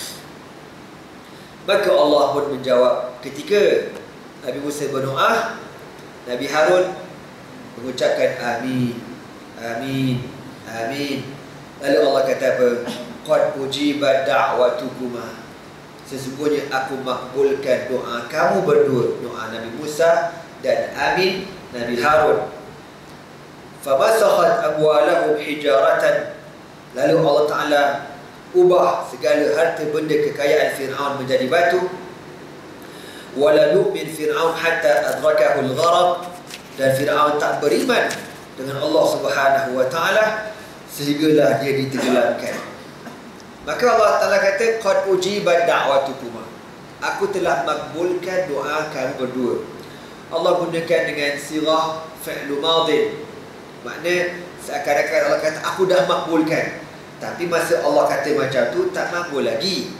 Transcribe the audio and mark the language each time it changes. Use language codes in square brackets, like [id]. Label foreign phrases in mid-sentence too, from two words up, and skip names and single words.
[ms] Maka Allah pun menjawab, ketika Nabi Musa berdoa, Nabi Harun mengucapkan amin, amin, amin. Lalu Allah kata apa? [ar] قد أجيبت دعوتكما, [ms] sesungguhnya aku makbulkan doa kamu berdua, doa Nabi Musa dan amin Nabi Harun. [ar] فمسخت أموالهم حجارة, [ms] lalu Allah Ta'ala ubah segala harta benda kekayaan Fir'aun menjadi batu. [ar] ولا يؤمن فرعون حتى أدركه الغرق, [ms] dan Fir'aun tak beriman dengan Allah [ar] سبحانه وتعالى [ms] sehinggalah dia ditenggelamkan. Maka Allah Ta'ala kata, [ar] قد أجيبت دعوتكما, [ms] aku telah makbulkan doa kamu berdua. Allah gunakan dengan [ar] صيغة فعل ماض, [ms] makna seakan-akan Allah kata aku dah makbulkan, tapi masa Allah kata macam tu tak makbul lagi.